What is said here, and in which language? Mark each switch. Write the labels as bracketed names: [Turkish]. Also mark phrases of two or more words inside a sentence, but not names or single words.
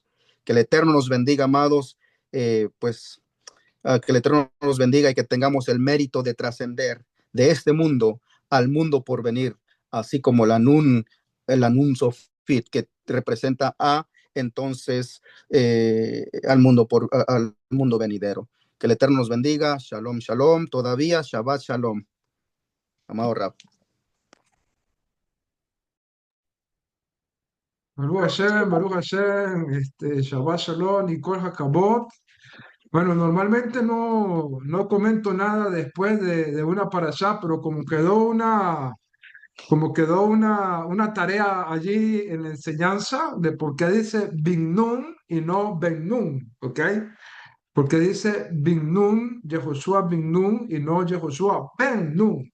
[Spanish] Que el Eterno nos bendiga, amados, que el Eterno nos bendiga y que tengamos el mérito de trascender de este mundo al mundo por venir, así como el [Hebrew] הנון סופית, [Spanish] que representa entonces al mundo venidero. Que el Eterno nos bendiga. [Hebrew] שלום, שלום. Todavía, שבת, שלום. [Spanish] Amado Rab. [Hebrew] ברוך השם, שבת שלום y כל הכבוד. [Spanish] Bueno, normalmente no comento nada después de una parashá, pero como quedó una tarea allí en la enseñanza de por qué dice Bin y no Ben ¿ok? Porque dice Bin Nun, Yehoshua Bin y no Yehoshua Ben Nun.